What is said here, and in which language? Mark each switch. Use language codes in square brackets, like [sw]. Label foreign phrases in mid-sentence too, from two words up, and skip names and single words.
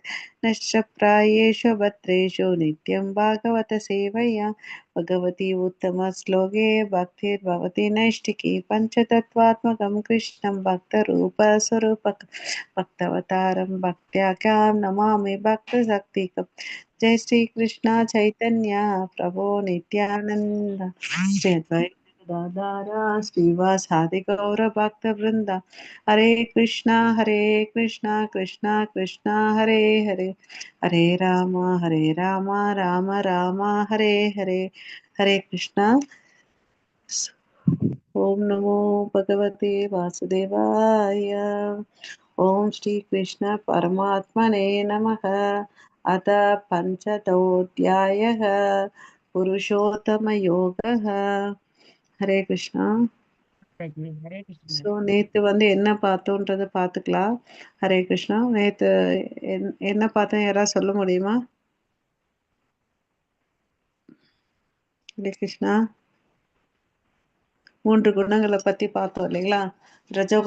[sa] नश्चप्रायेषु भद्रेषु नित्यं भागवत सेवया भगवती उत्तमश्लोके भक्तिर्भवति नैष्टिकी पञ्चतत्त्वात्मकं कृष्णं भक्तरूपस्वरूपकं भक्तवतारं भक्त्याख्यां नमामि भक्तशक्तिकं। जय श्री कृष्ण चैतन्य प्रभो नित्यानंद श्री अद्वैत गदाधर श्रीवासादि गौर भक्त वृंदा। हरे कृष्णा कृष्णा कृष्णा हरे हरे हरे राम राम राम हरे हरे। हरे कृष्णा। ओम नमो भगवते वासुदेवाय। ओम श्री कृष्ण परमात्मने नमः। अथ पंचदोऽध्यायः पुरुषोत्तमयोगः। हरे कृष्णा। हरे कृष्ण। [ta] ஸோ நேற்று வந்து என்ன பார்த்தோன்றதை பார்த்துக்கலாம். [sa] हरे कृष्णा. [ta] நேற்று என்ன பார்த்தோம், யாராவது சொல்ல முடியுமா? [sa] हरे कृष्णा. [ta] 3 குணங்களை பற்றி பார்த்தோம் இல்லைங்களா?